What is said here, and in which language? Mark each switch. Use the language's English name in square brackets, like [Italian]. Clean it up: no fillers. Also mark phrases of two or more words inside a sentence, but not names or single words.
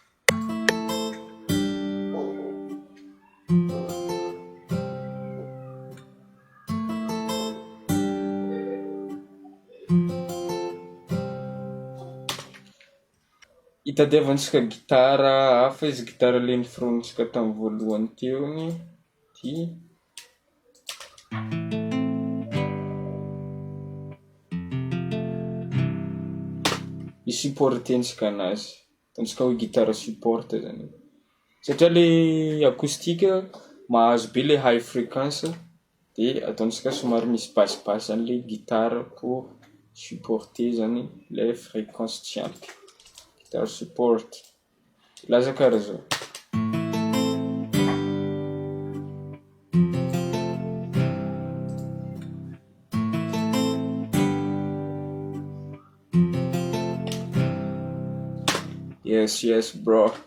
[Malagasy] Itadiavantsika guitare hafa izy guitare le niforognitsika tamin'ny voalohany teo igny ty. Supportentsika anazy, ataontsika hoe [French] guitare support [Malagasy] zany. Satria le acoustique mahazo be le [French] high fréquence, [Malagasy] de ataontsika somary misy basse zany le guitare [French] pour supporter [Malagasy] zany [French] le fréquence [Malagasy] tsy ampy. Guitare support. Laza karaha zao. [English] Yes bro.